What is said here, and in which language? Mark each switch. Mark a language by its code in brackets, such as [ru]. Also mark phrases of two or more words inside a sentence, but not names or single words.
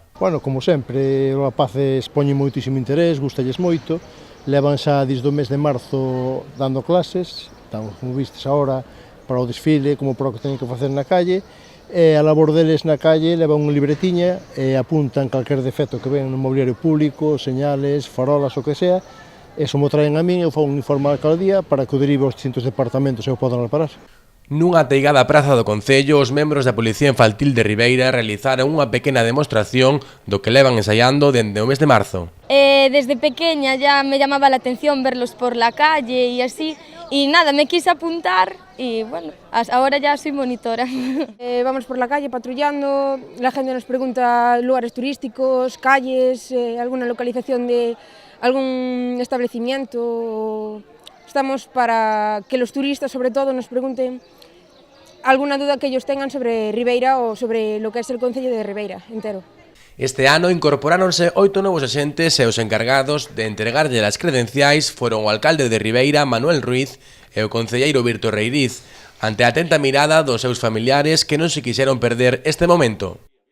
[gl] Bueno, como sempre, os rapaces poñen moitísimo interés, gustalles moito, levan xa desde o mes de marzo dando clases, como vistes agora, para o desfile, como para o que teñen que facer na calle, e a labor deles na calle levan unha libretiña e apuntan calquer defecto que ven no mobiliario público, señales, farolas, o que sea, e se mo traen a min, eu fago un informe cada día para que o derive aos distintos departamentos e o podan reparar. Nunha ateigada praza do Concello, os membros da Policía Infantil de Ribeira realizaron unha pequena demostración do que levan ensaiando dende o mes de marzo. [es] Desde pequeña ya me llamaba la atención verlos por la calle y así, y nada, me quise apuntar y bueno, ahora ya soy monitora. Vamos por la calle patrullando, la gente nos pregunta lugares turísticos, calles, alguna localización de algún establecimiento. Estamos para que los turistas, sobre todo, nos pregunten alguna duda que ellos tengan sobre Ribeira o sobre lo que es el Concello de Ribeira entero. [gl] Este ano incorporáronse 8 novos axentes e os encargados de entregarlle as credenciais foron o alcalde de Ribeira, Manuel Ruiz, e o concelleiro Virto Reiriz, ante a atenta mirada dos seus familiares que non se quixeron perder este momento.